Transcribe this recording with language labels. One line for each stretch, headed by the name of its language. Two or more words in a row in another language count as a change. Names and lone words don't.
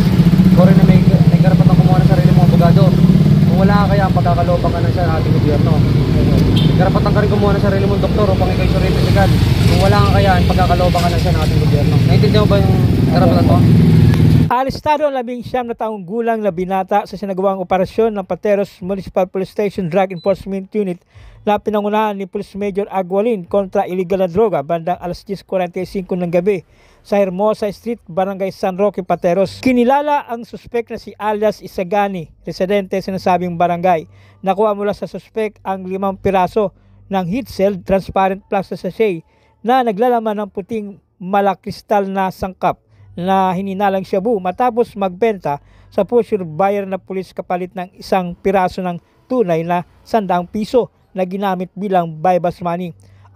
Filipino: Ikaw rin na may karapatang kumuha ng sarili mong abogado. Kung wala ka kaya, pagkakalooban ka na sa ating gobyerno. May karapatang ka rin kumuha ng sarili mong doktor upang ikaw certificate. Kung wala ka kaya, pagkakalooban ka na sa ating gobyerno. Naintindihan mo ba yung karapatan mo? Arestado ang 19 na taong gulang na binata sa sinagawang operasyon ng Pateros Municipal Police Station Drug Enforcement Unit na pinangunahan ni Police Major Agualin kontra illegal na droga bandang alas 10:45 ng gabi sa Hermosa Street, Barangay San Roque, Pateros. Kinilala ang suspek na si alias Isagani, residente sa nasabing barangay. Nakuha mula sa suspek ang 5 piraso ng
English: heat-sealed transparent plastic sachet
Filipino: na naglalaman ng puting malakristal na sangkap na hininalang shabu matapos magbenta sa
English: pusher buyer
Filipino: na pulis kapalit ng 1 piraso ng tunay na 100 piso na ginamit bilang
English: bypass money.